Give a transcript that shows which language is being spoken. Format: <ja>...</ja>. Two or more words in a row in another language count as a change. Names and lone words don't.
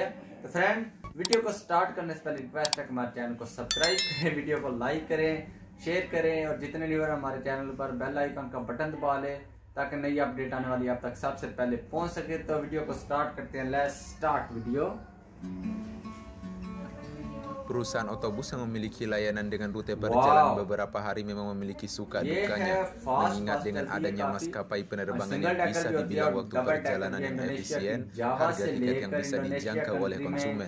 <hi>तो फ्रेंड, वीडियो को स्टार्ट करने से पहले रिक्वेस्ट है कि हमारे चैनल को सब्सक्राइब करें, वीडियो को लाइक करें, शेयर करें और जितने न्यूअर हमारे चैनल पर</hi> <en>bell icon</en> <hi>का बटन दबा लें ताकि नई अपडेट आने वाली आप तक सबसे पहले पहुंच सके। तो वीडियो को स्टार्ट करते हैं।</hi> <en>Let's start video.</en> <id>Perusahaan otobus yang memiliki layanan dengan rute berjalan beberapa hari memang memiliki suka dukanya, mengingat dengan adanya maskapai penerbangan yang bisa dibilang waktu perjalanan yang efisien, harga tiket yang bisa dijangkau oleh konsumen.</id>